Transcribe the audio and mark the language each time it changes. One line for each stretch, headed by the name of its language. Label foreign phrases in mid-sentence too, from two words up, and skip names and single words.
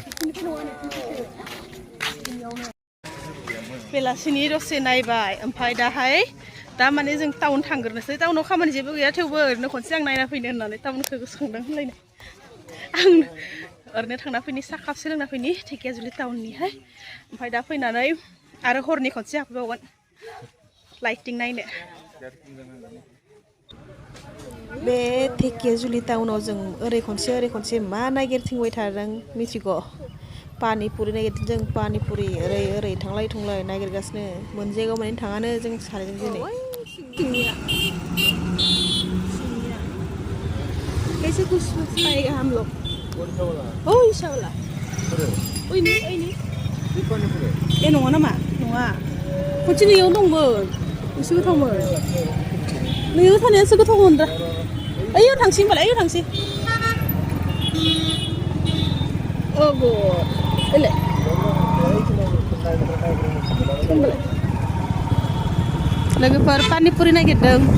Bodo: बेलासिनि दसे नायबाय ओमफ्राय दाहाय दा माने जों टाउन थांग्रोनोसै टाउनाव खामानि जेबो गैया थेवबो ओरैनो खनसे आं नायना फैनो होननानै टाउनखौ गोसोखांदों होनलायनो आं ओरैनो थांना फैनि साहा कापसे लोंना फैनि धेकियाजुलि टाउननिहाय ओमफ्राय दा फैनानै आरो हरनि खनसे हाबफैबावगोन लाइटिं नायनो बे धेकियाजुलि टाउनाव जों ओरै खनसे मा नागिरथिंबाय थादों मिथिगौ पानिपुरि नागिरदों जों पानिपुरि ओरै थांलाय थुंलाय नागिरगासिनो मोन जायगायाव माने थाङानो जों सानैजों दिनै
Hindi: कैसे कुछ पाएगा हम लोग
Bodo: ओ इसा वाला ओइनि ए नङा नामा नङा खनसे नैयाव दंमोन एसे गोथावमोन नैयाव थानायासो गोथावमोन दा ओइयाव थांसै होनबालाय ओइयाव थांसै
English: oh god
Bodo: ele लोगोफोर पानिपुरि नागिरदों